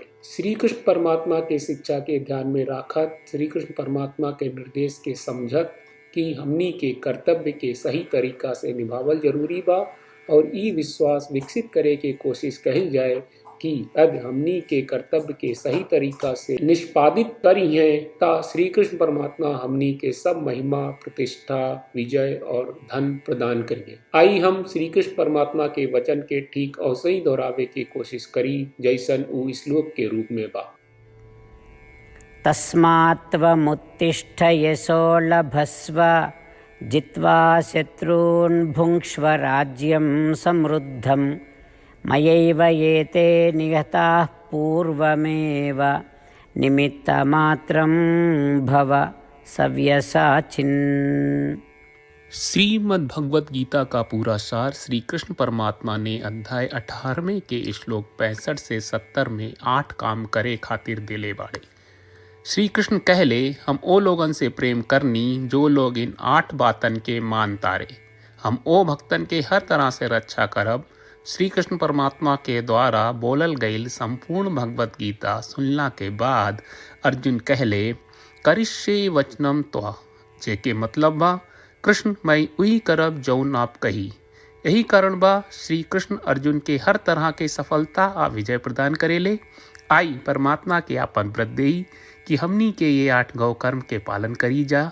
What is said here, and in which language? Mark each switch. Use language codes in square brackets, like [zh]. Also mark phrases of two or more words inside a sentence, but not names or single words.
[bho] श्री कृष्ण परमात्मा के शिक्षा के ध्यान में राखत, श्री कृष्ण परमात्मा के निर्देश के समझत कि हमनी के कर्तव्य के सही तरीका से निभावल जरूरी बा और ई विश्वास विकसित करे के कोशिश कही जाए कि अब हमनी के कर्तव्य के सही तरीका से निष्पादित करी है ता श्री कृष्ण परमात्मा हमनी के सब महिमा, प्रतिष्ठा, विजय और धन प्रदान करिए। आई हम श्री कृष्ण परमात्मा के वचन के ठीक और सही दोहरावे की कोशिश करी जैसन ऊ श्लोक के रूप में बा। [sa] तस्मात् त्वमुत्तिष्ठ यशो लभस्व जित्वा शत्रून् भुङ्क्ष्व राज्यं समृद्धं मयैव ये ते निहताः पूर्वमेव निमित्तमात्रं भव सव्यसाचिन्। [bho] श्रीमद् भगवत गीता का पूरा सार श्री कृष्ण परमात्मा ने अध्याय 18वें के श्लोक 65 से 70 में 8 काम करे खातिर दिले बाड़े। श्री कृष्ण कहले, हम ओ लोगन से प्रेम करनी जो लोग इन 8 बातन के मान तारे। हम ओ भक्तन के हर तरह से रक्षा करब। श्री कृष्ण परमात्मा के द्वारा बोलल गईल संपूर्ण भगवत गीता सुनला के बाद अर्जुन कहले, [sa] करिष्ये वचनम त्वा, [bho] जेके मतलब बा कृष्ण मैं उही करब जौन आप कही। यही कारण बा श्री कृष्ण अर्जुन के हर तरह के सफलता आ विजय प्रदान करेले। आई परमात्मा के आपन व्रत देई कि हमनी के ये 8 गौ कर्म के पालन करी जा।